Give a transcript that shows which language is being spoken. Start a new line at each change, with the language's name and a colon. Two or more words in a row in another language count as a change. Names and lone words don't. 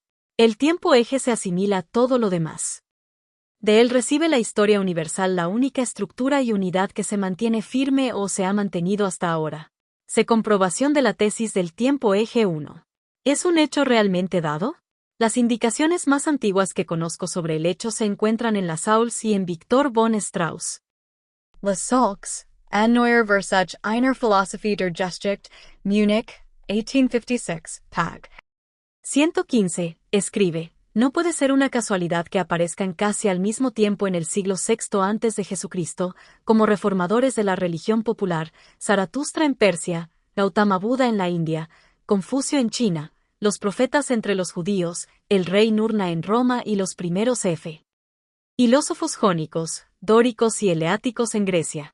Spanish: El tiempo eje se asimila a todo lo demás. De él recibe la historia universal la única estructura y unidad que se mantiene firme o se ha mantenido hasta ahora. Se comprobación de la tesis del tiempo eje 1. ¿Es un hecho realmente dado? Las indicaciones más antiguas que conozco sobre el hecho se encuentran en las Sauls y en Victor von Strauss. Les Salks, An Neuer Versuch einer Philosophie der Geschichte, Múnich, 1856, pag. 115, escribe, no puede ser una casualidad que aparezcan casi al mismo tiempo en el siglo VI antes de Jesucristo, como reformadores de la religión popular, Zaratustra en Persia, Gautama Buda en la India, Confucio en China, los profetas entre los judíos, el rey Nurna en Roma y los primeros filósofos jónicos, dóricos y eleáticos en Grecia.